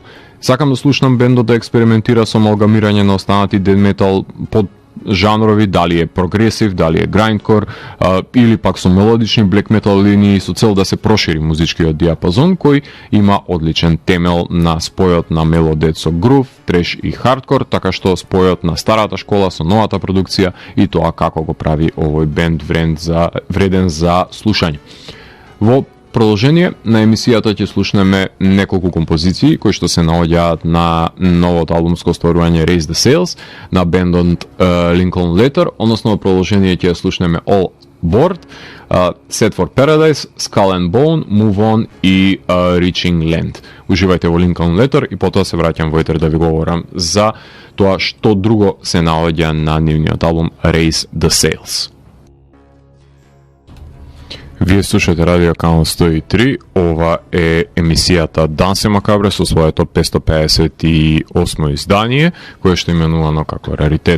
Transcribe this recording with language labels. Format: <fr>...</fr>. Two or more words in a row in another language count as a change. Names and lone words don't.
<mk>Сакам да слушнам бендот да експериментира со амалгамирање на останати дед метал под жанрови, дали е прогресив, дали е грайндкор, или пак со мелодични блек метал линии со цел да се прошири музичкиот диапазон кој има одличен темел на спојот на мелодет со грув, треш и хардкор, така што спојот на старата школа со новата продукција и тоа како го прави овој бенд вреден за слушање. Во продолжение на емисијата ќе слушнеме неколку композиции кои што се наоѓаат на новото албумско остварување Raise the Sails на бендот Lincoln Letter, односно во продолжение ќе слушнеме All Board, Set for Paradise, Skull and Bone, Move On и Reaching Land. Уживајте во Lincoln Letter и потоа се враќам во етер да ви говорам за тоа што друго се наоѓа на нивниот албум Raise the Sails. Вие слушате Радио Канал 103, ова е емисијата Дансе Макабре со своето 558 издание, кое што е именувано како Раритет</mk>